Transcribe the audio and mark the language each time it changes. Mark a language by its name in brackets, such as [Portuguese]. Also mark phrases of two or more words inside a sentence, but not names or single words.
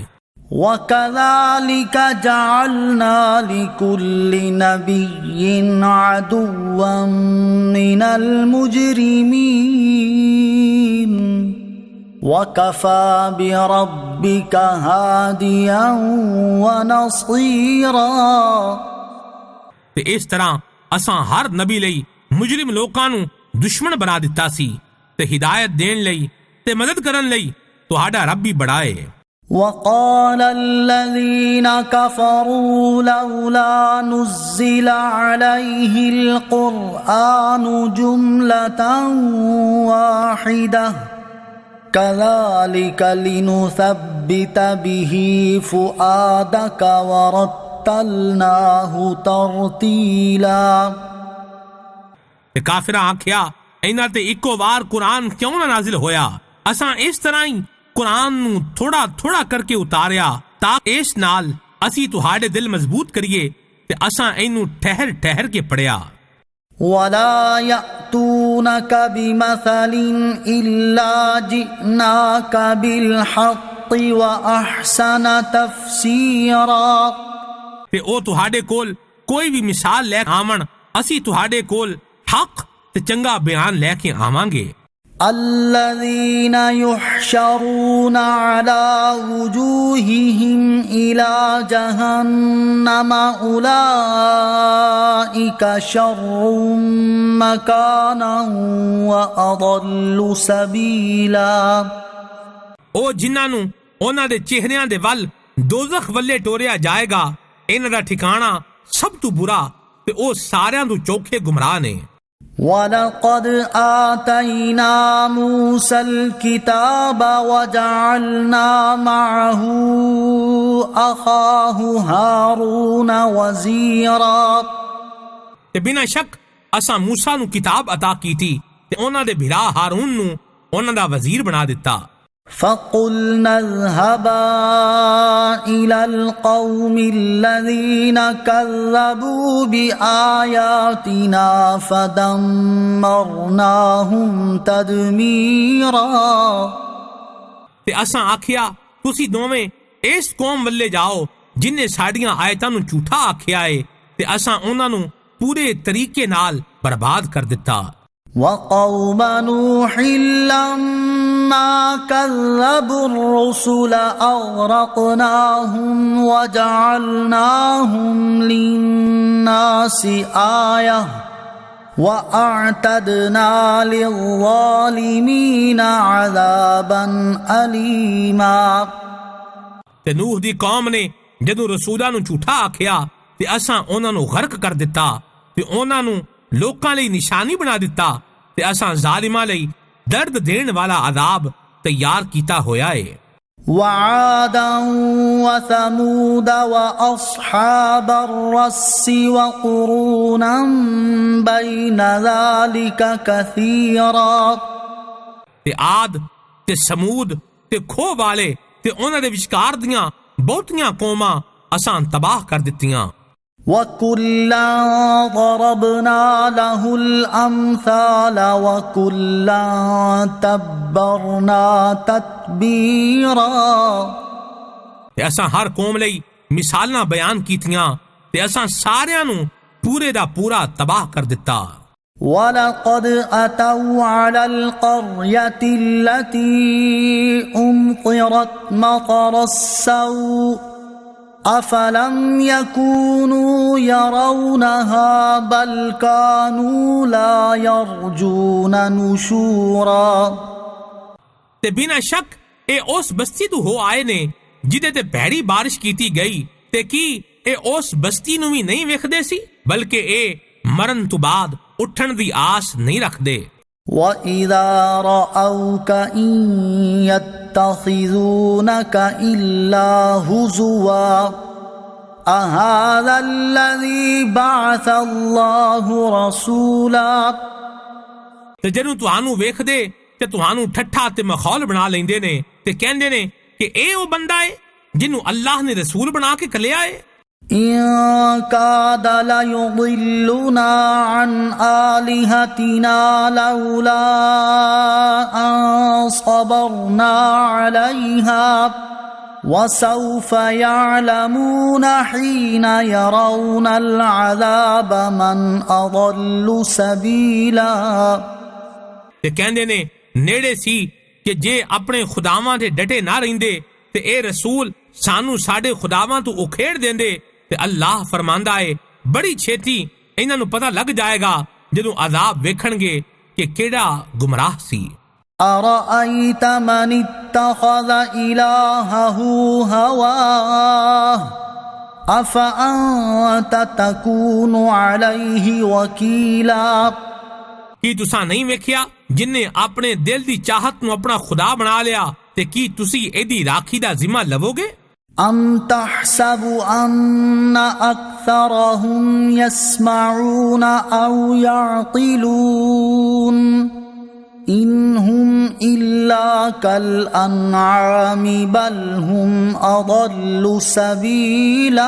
[Arabic] وَكَذَلِكَ جَعَلْنَا لِكُلِّ نَبِيٍّ عَدُوًّا مِّنَ الْمُجْرِمِينَ وَكَفَى بِرَبِّكَ هَادِيًا وَنَصِيرًا۔ [Punjabi] تے اس طرح اساں ہر نبی لئی مجرم لوکاں نو دشمن بنا دتا سی تے ہدایت دین لئی تے مدد کرن لئی تہاڈا رب بھی بڑا ہے۔ [Arabic] وَقَالَ الَّذِينَ كَفَرُوا لَوْلَا نُزِّلَ عَلَيْهِ الْقُرْآنُ جُمْلَةً وَاحِدَةً كَذَلِكَ لِنُثَبِّتَ لنثبت به فؤادك ورتلناه ترتیلا۔ [Punjabi] تے کافراں آکھیا انہاں تے اکو وار قرآن کیوں نہ نازل ہویا؟ اساں اس طرح ہی قرآن نو تھوڑا تھوڑا کر کے اتاریا تاکہ اس نال اسی تہاڈے دل مضبوط کریے تے اساں اینو ٹھہر ٹھہر کے پڑھیا۔ [Arabic] ولا يأتونك بمثل إلا جئناك بالحق وأحسن تفسيرا۔ [Punjabi] تے او تہاڈے کول کوئی بھی مثال لے آون اسی تہاڈے کول حق تے چنگا بیان لے کے آواں گے۔ [Arabic] الذين يحشرون على وجوههم إلى جهنم أولئك شر مكانا وأضل سبيلا۔ [Punjabi] او جنہاں نو انہاں دے چہریاں دے ول دوزخ والے ٹوریا جائے گا، انہاں دا ٹھکانہ سب تو برا تے او ساریاں تو چوکھے گمراہ نے۔ [Arabic] وَلَقَدْ آتَيْنَا مُوسَى الْكِتَابَ وَجَعَلْنَا مَعَهُ أَخَاهُ هَارُونَ وَزِيرًا۔ [Punjabi] تے بنا شک اساں موسیٰ نو کتاب عطا کی تھی تے انہاں دے بھرا ہارون نو انہاں دا وزیر بنا دیتا۔ [Arabic] فَقُلْنَا اذْهَبَا إِلَى الْقَوْمِ الَّذِينَ كَذَّبُوا بِآيَاتِنَا فَدَمَّرْنَاهُمْ تَدْمِيرًا۔ [Punjabi] تے اساں آکھیا تسی دوویں اس قوم ولے جاؤ جن نے ساڈیاں آیتاں نو جھوٹا آکھیا ہے تے اساں انہاں نو پورے طریقے نال برباد کر دتا۔ [Arabic] وَقَوْمَ نُوحٍ لَمَّا كَذَّبُوا الرُّسُلَ أَغْرَقْنَاهُمْ وَجَعَلْنَاهُمْ لِلنَّاسِ آيَةً وَأَعْتَدْنَا لِلظَّالِمِينَ عَذَابًا أَلِيمًا۔ [Punjabi] تے نوح دی قوم نے جدوں رسولاں نو جھوٹا آکھیا تے اساں انہاں نو غرق کر دتا تے انہاں نو لوکاں لئی نشانی بنا دتا تے اساں ظالماں لئی درد دین والا عذاب تیار کیتا ہویا ہے۔ [Arabic] وعادا وثمود وأصحاب الرس وقرونا بين ذلك كثيرا۔ [Punjabi] تے عاد تے سمود تے کھو والے تے انہاں دے وچکار دیاں بہتیاں قوماں اساں تباہ کر دتیاں۔ [Arabic] وَكُلًّا ضَرَبْنَا لَهُ الْأَمْثَالَ وَكُلًّا تَبَّرْنَا تَتْبِيرًا۔ [Punjabi] تے اساں ہر قوم لئی مثالاں بیان کیتیاں تے اساں ساریاں نو پورے دا پورا تباہ کر دتا۔ [Arabic] وَلَقَدْ أَتَوْا عَلَى الْقَرْيَةِ الَّتِي أُمْطِرَتْ مَطَرَ السَّوْءِ أَفَلَمْ يَكُونُوا يَرَوْنَهَا بَلْ كَانُوا لَا يَرْجُونَ نُشُورًا۔ [Punjabi] تے بنا شک اے اس بستی تو ہو آئے نے جدے تے بھیڑی بارش کیتی گئی تے کی اے اس بستی نو بھی نہیں ویکھدے سی بلکہ اے مرن تو بعد اٹھن دی آس نہیں رکھ دے۔ [Arabic] وَإِذَا رَأَوْكَ إِن يَتَّخِذُونَكَ إِلَّا هُزُوًا أَهَذَا الَّذِي بَعَثَ اللَّهُ رَسُولًا۔ [Punjabi] تے جدوں تہانوں ویکھ دے تے تہانوں ٹھٹھا تے مخول بنا لیندے نے تے کہندے نے کہ اے او بندہ ہے جنوں اللہ نے رسول بنا کے کلیا ہے۔ [Arabic] إِن كَادَ لَيُضِلُّنَا عَنْ آلِهَتِنَا لَوْلَا أَن صَبَرْنَا عَلَيْهَا وَسَوْفَ يَعْلَمُونَ حِينَ يَرَوْنَ الْعَذَابَ مَنْ أَضَلُّ سَبِيلًا۔ [Punjabi] تے کہندے نے نیڑے سی کہ جے اپنے خداواں دے ڈٹے نہ رہندے تے اے رسول سانو ساڈے خداواں تو اکھیڑ دیندے تے اللہ فرماندا ہے بڑی چھیتی انہاں نو پتہ لگ جائے گا جدوں عذاب ویکھن گے کہ کیڑا گمراہ سی۔ [Arabic] أَرَأَيْتَ مَنِ اتَّخَذَ إِلَٰهَهُ هَوَاهُ أَفَأَنتَ تَكُونُ عَلَيْهِ وَكِيلًا۔ [Punjabi] کی تساں نہیں ویکھیا جن نے اپنے دل دی چاہت نو اپنا خدا بنا لیا ਤੇ ਕੀ ਤੁਸੀਂ ਇਹਦੀ ਰਾਖੀ ਦਾ ਜ਼ਿੰਮਾ ਲਵੋਗੇ؟ [Arabic] أم تحسب أن أكثرهم يسمعون أو يعقلون إن هم إلا كالأنعام بل هم أضل سبيلا